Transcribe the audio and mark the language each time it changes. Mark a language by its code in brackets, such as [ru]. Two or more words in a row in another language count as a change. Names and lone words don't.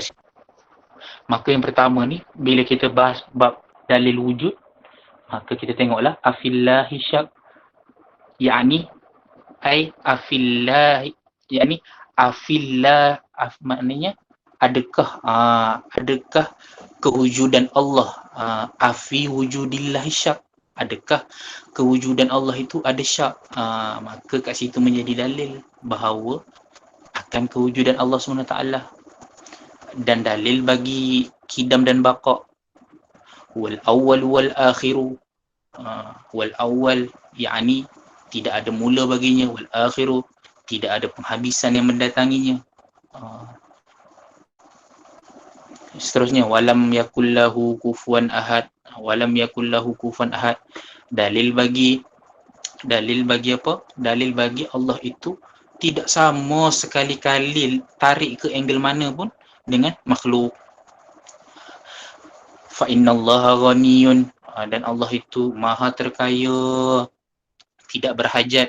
[ms] Maka yang pertama ni, bila kita bahas bab dalil wujud, maka kita tengoklah [ar] أفي الله شك, [ms] yakni afillahi, yakni afillah, maknanya adakah kewujudan Allah, [ar] أفي وجود الله شك, [ms] adakah kewujudan Allah itu ada syak. Maka kat situ menjadi dalil bahawa akan kewujudan Allah SWT. Dan dalil bagi qidam dan baqa. [ar] والأول والآخر. والأول [ms] yakni tidak ada mula baginya, [ar] والآخر [ms] tidak ada penghabisan yang mendatanginya. Seterusnya, [ar] ولم يكن له كفوا أحد. ولم يكن له كفوا أحد. [ms] Dalil bagi apa? Dalil bagi Allah itu tidak sama sekali-kali tarik ke angle mana pun dengan makhluk. [ar] فإن الله غني, [ms] dan Allah itu maha terkaya, tidak berhajat.